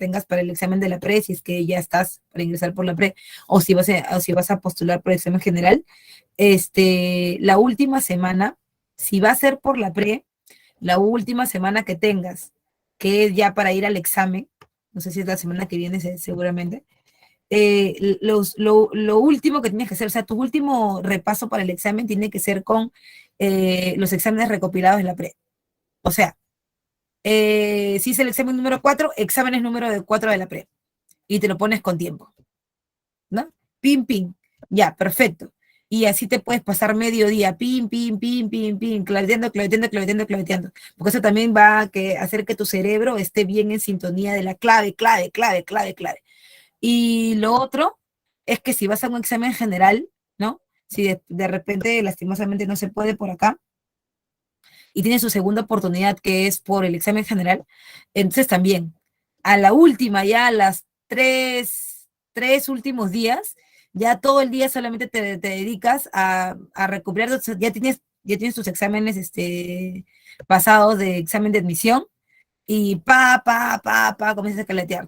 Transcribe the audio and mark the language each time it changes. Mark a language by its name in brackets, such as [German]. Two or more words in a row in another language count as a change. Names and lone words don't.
[Spanish] tengas para el examen de la pre, si es que ya estás para ingresar por la pre, o si vas a postular por el examen general, la última semana, si va a ser por la pre, la última semana que tengas, que es ya para ir al examen, no sé si es la semana que viene seguramente, lo último que tienes que hacer, o sea, tu último repaso para el examen tiene que ser con los exámenes recopilados de la pre. O sea, si es el examen número 4, exámenes número 4 de la pre. Y te lo pones con tiempo, ¿no? Pim, pim. Ya, perfecto. Y así te puedes pasar medio día, pim, pim, pim, pim, pim, claveteando, claveteando, claveteando, claveteando. Porque eso también va a hacer que tu cerebro esté bien en sintonía de la clave, clave, clave, clave, clave. Y lo otro es que si vas a un examen general, ¿no? Si de repente lastimosamente no se puede por acá y tienes su segunda oportunidad que es por el examen general, entonces también a la última, ya a las tres últimos días, ya todo el día solamente te dedicas a recuperar, ya tienes tus exámenes pasados de examen de admisión y comienzas a caletear.